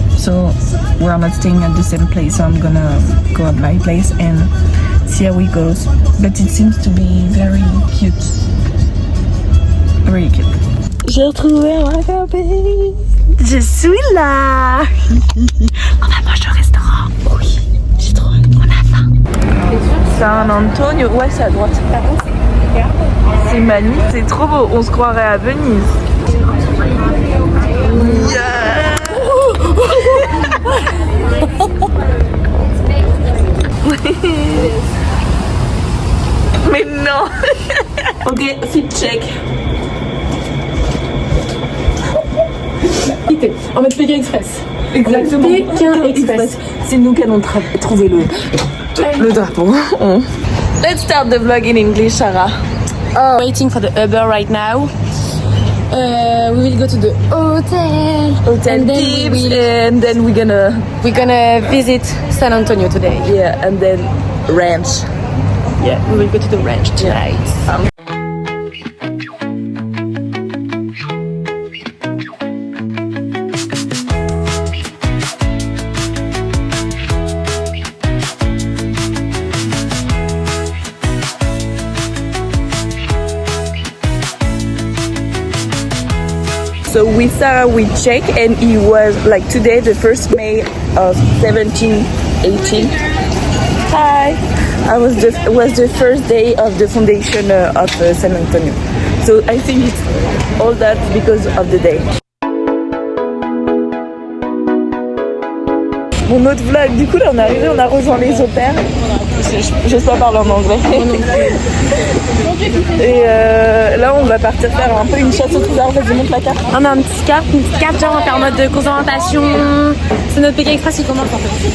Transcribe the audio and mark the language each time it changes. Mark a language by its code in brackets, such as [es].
[en] So we're not staying at the same place, so I'm gonna go at my place and see how it goes. But it seems to be very cute, really cute. [fr] J'ai retrouvé ma copine. Je suis là. On va manger au restaurant. Oui, j'ai trop hâte. On a faim. San Antonio, ouais, c'est à droite. C'est magnifique, c'est trop beau. On se croirait à Venise. [en] Yeah. [fr] Mais non. [en] Ok, fit check. [fr] En mode Pékin Express. Exactement. Pékin Express. C'est nous qui allons trouver le drapeau. [en] Let's start the vlog in English, Sarah. Waiting for the Uber right now. We will go to the hotel And then we're gonna visit San Antonio today. Yeah, and then ranch. Yeah, we will go to the ranch tonight. So with Sarah we check, and it was like today, the 1st May of 1718. Hi! It was the first day of the foundation of San Antonio. So I think it's all that because of the day. [fr] Mon autre vlog, du coup là on est arrivé, on a rejoint les au pair. Je sais pas parler en anglais. Et là on va partir faire un peu une chasse au trésor. Vas-y, montre la carte. On a une petite carte, genre on va faire en mode de course d'orientation. C'est notre Pékin Express qui commence en fait.